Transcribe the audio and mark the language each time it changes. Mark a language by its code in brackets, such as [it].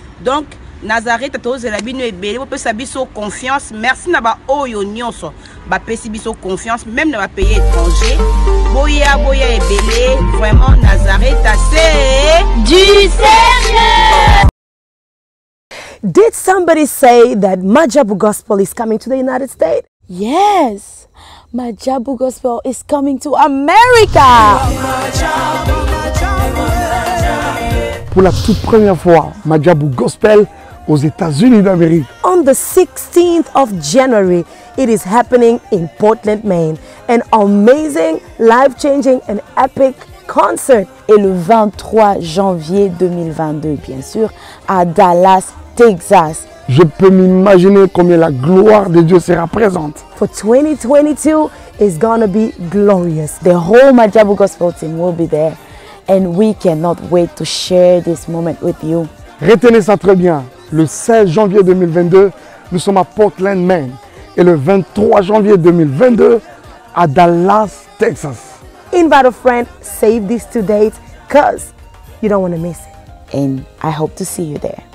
[ln] Donc Nazareta tozela bino ebele po pesa biso confiance. Merci na ba oyo nyonso. Ba pesi biso confiance même na ba [fr] pays étranger. [ln] Boya ebele vraiment Nazareta [fr] c'est du sérieux. [en] Did somebody say that Majabu Gospel is coming to the United States? Yes, Majabu Gospel is coming to America. [fr] Pour la toute première fois, Majabu Gospel aux États-Unis d'Amérique. [en] On the 16th of January, it is happening in Portland, Maine. An amazing, life-changing and epic concert. [fr] Et le 23 janvier 2022, bien sûr, à Dallas, Texas. Je peux m'imaginer combien la gloire de Dieu sera présente. [en] For 2022 is gonna be glorious. The whole Majabu Gospel team will be there. And we cannot wait to share this moment with you. [fr] Retenez ça très bien. Le 16 janvier 2022, nous sommes à Portland, Maine. Et le 23 janvier 2022, à Dallas, Texas. [en] Invite a friend, save these 2 dates, because you don't want to miss it. And I hope to see you there.